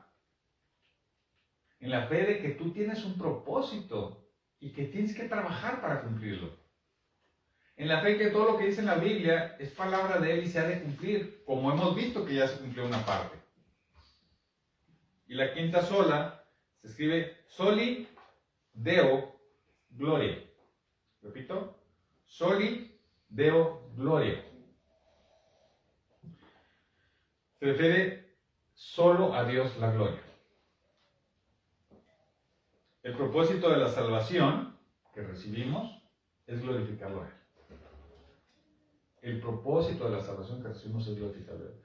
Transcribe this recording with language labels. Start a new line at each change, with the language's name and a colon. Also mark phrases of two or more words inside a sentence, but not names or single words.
Spanish: En la fe de que tú tienes un propósito y que tienes que trabajar para cumplirlo. En la fe que todo lo que dice en la Biblia es palabra de Él y se ha de cumplir, como hemos visto que ya se cumplió una parte. Y la quinta sola se escribe
Latin: soli deo gloria. Repito, soli deo gloria.
Spanish: Se refiere solo a Dios la gloria. El propósito de la salvación que recibimos es glorificarlo a Él. El propósito de la salvación que recibimos es glorificarlo a Él.